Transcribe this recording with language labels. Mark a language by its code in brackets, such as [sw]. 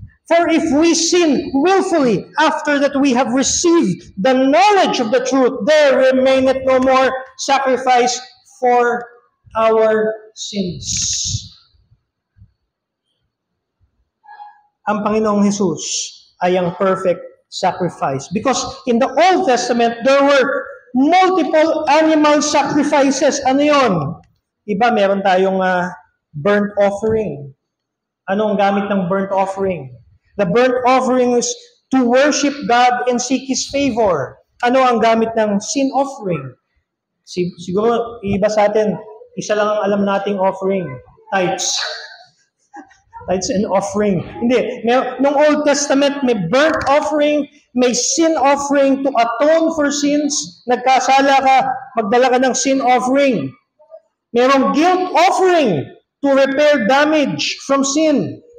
[en] For if we sin willfully after that we have received the knowledge of the truth, there remaineth no more sacrifice for our sins. [tl] Ang Panginoong Jesus ay ang perfect sacrifice. [en] Because in the Old Testament, there were multiple animal sacrifices. [tl] Ano yun? Iba, meron tayong burnt offering. Ano ang gamit ng burnt offering? [en] The burnt offering is to worship God and seek His favor. [tl] Ano ang gamit ng sin offering? Siguro, iba sa atin, isa lang ang alam nating offering. [en] Tithes. Tithes and offering. [tl] Hindi. [en] Nung Old Testament, may burnt offering, may sin offering to atone for sins. [tl] Nagkasala ka, magdala ka ng sin offering. Merong guilt offering [en] to repair damage from sin.